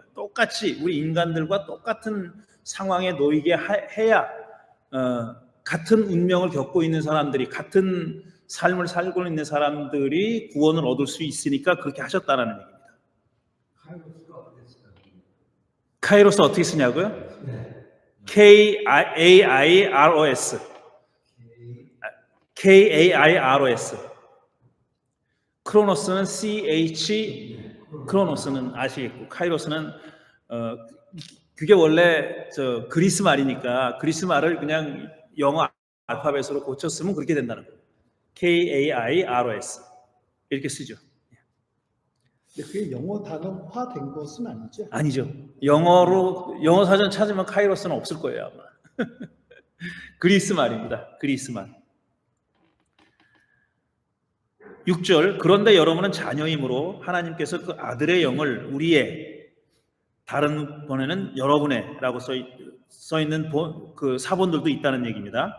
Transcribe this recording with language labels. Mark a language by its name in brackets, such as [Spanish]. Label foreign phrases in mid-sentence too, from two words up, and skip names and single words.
[Korean] 똑같이 우리 인간들과 똑같은 상황에 놓이게 해야 같은 운명을 겪고 있는 사람들이, 같은 삶을 살고 있는 사람들이 구원을 얻을 수 있으니까 그렇게 하셨다는 얘기입니다. 카이로스 어떻게 쓰냐고요? [English] K-A-I-R-O-S. K-A-I-R-O-S. [Korean] 크로노스는 C-H, 크로노스는 아시겠고, 카이로스는 그게 원래 그리스 말이니까 그리스 말을 그냥 영어 알파벳으로 고쳤으면 그렇게 된다는 거예요. K-A-I-R-O-S 이렇게 쓰죠. 근데 그게 영어 단어화된 것은 아니죠? 아니죠. 영어 사전 찾으면 카이로스는 없을 거예요, 아마. 그리스 말입니다. 그리스 말. 6절, 그런데 여러분은 자녀이므로 하나님께서 그 아들의 영을 우리의, 다른 번에는 여러분의 라고 써있는 그 사본들도 있다는 얘기입니다.